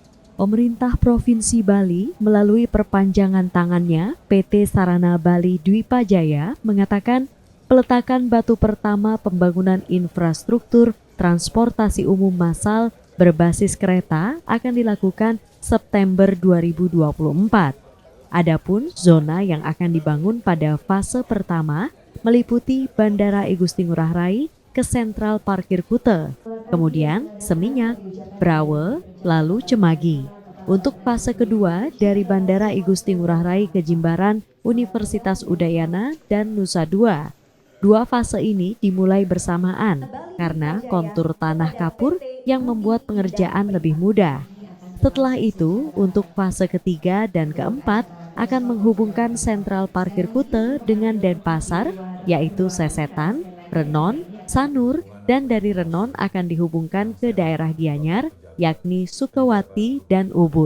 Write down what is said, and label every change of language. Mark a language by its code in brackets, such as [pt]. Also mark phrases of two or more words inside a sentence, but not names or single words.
[id] Pemerintah Provinsi Bali melalui perpanjangan tangannya PT Sarana Bali Dwipa Jaya mengatakan peletakan batu pertama pembangunan infrastruktur transportasi umum massal berbasis kereta akan dilakukan September 2024. Adapun zona yang akan dibangun pada fase pertama meliputi Bandara I Gusti Ngurah Rai ke Sentral Parkir Kute, kemudian Seminyak, Brawe, lalu Cemagi. Untuk fase kedua dari Bandara I Gusti Ngurah Rai ke Jimbaran, Universitas Udayana, dan Nusa Dua. Dua fase ini dimulai bersamaan karena kontur tanah kapur yang membuat pengerjaan lebih mudah. Setelah itu, untuk fase ketiga dan keempat akan menghubungkan Sentral Parkir Kute dengan Denpasar, yaitu Sesetan, Renon, Sanur, dan dari Renon akan dihubungkan ke daerah Gianyar, yakni Sukawati dan Ubud.